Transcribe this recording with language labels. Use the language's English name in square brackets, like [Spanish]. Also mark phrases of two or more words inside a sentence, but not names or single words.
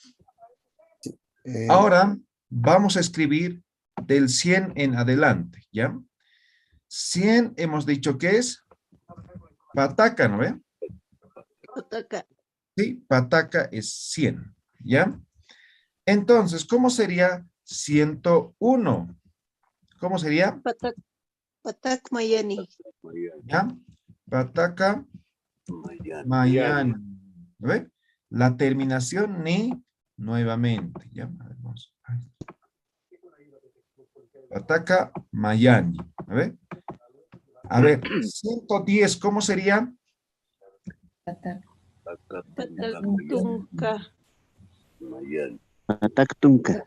[Spanish] Ahora vamos a escribir del 100 en adelante, ¿ya? 100 hemos dicho que es pataca, ¿no ve? Sí, pataca es 100, ¿ya? Entonces, ¿cómo sería 101? ¿Cómo sería? [Aymara] Patak Mayani. ¿Ya? Pataca Mayani. [Spanish] ¿No ve? La terminación ni nuevamente, ¿ya? A ver, vamos. [Aymara] Pataca Mayani. [Spanish] ¿No ve? A ver, 110, ¿cómo sería? [Aymara] Patak Tunka.